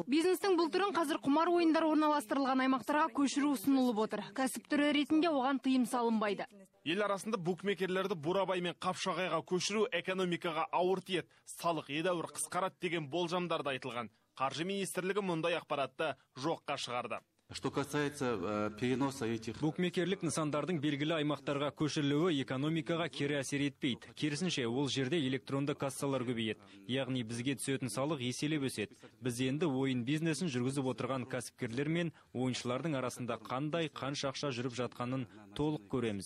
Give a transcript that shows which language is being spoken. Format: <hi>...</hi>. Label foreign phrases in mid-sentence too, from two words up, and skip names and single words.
<kk>Бизнестің бұл түрін қазір құмар ойындар орналастырылған аймақтарға көшіру ұсынылып отыр. Кәсіп түрі ретінде оған тыйым салынбайды. Ел арасында букмекерлерді Бурабай мен Қапшағайға көшіру экономикаға ауыр тиеді, салық едәуір қысқарады деген болжамдарда айтылған. Қаржы министрлігі мұндай ақпаратты жоққа шығарды.</kk> <ru>Что касается переноса этих...</ru> <kk>Букмекерлік нысандардың белгілі аймақтарға көшірілуі экономикаға кері әсер етпейді. Керісінше, ол жерде электронды кассалар көбейеді. Яғни бізге түсетін салық еселеп өседі. Біз енді ойын бизнесін жүргізіп отырған кәсіпкерлер мен ойыншылардың арасында қанша ақша жүріп жатқанын толық көреміз.</kk>